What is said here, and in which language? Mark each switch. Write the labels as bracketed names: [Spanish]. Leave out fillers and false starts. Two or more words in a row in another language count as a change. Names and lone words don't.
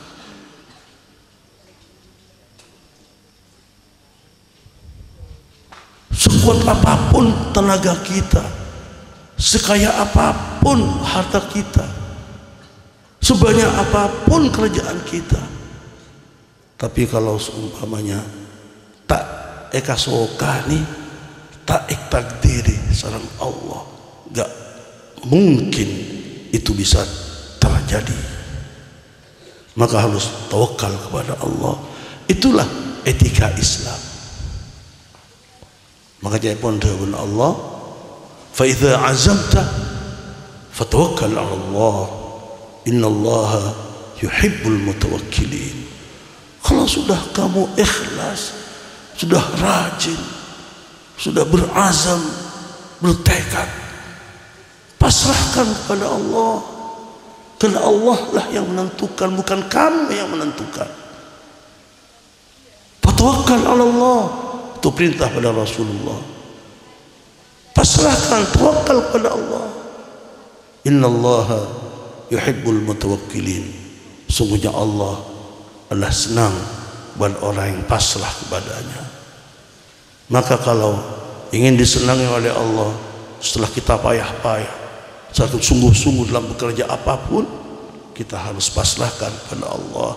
[Indonesian] Sekuat apapun tenaga kita, sekaya apapun harta kita, sebanyak apapun kerjaan kita, tapi kalau seumpamanya [Madurese] tak eka sokani, takdiri sareng Allah, [Indonesian] gak mungkin itu bisa terjadi. Maka harus tawakal kepada Allah. Itulah etika Islam. Maka jadi pun dengan Allah, [Arabic] فإذا عزمت فتوكل على الله, إن الله يحب المتوكلين. [Indonesian] Kalau sudah kamu ikhlas, sudah rajin, sudah berazam, bertekad, pasrahkan kepada Allah. Karena Allah lah yang menentukan, bukan kamu yang menentukan. [Arabic] فتوكل على الله, [Indonesian] itu perintah pada Rasulullah. Pasrahkan, tawakal kepada Allah. [Arabic] إن الله يحب المتوكلين. [Indonesian] Sungguhnya Allah adalah senang buat orang yang pasrah kepadanya. Maka kalau ingin disenangi oleh Allah, setelah kita payah-payah, satu sungguh-sungguh dalam bekerja apapun, kita harus pasrahkan kepada Allah.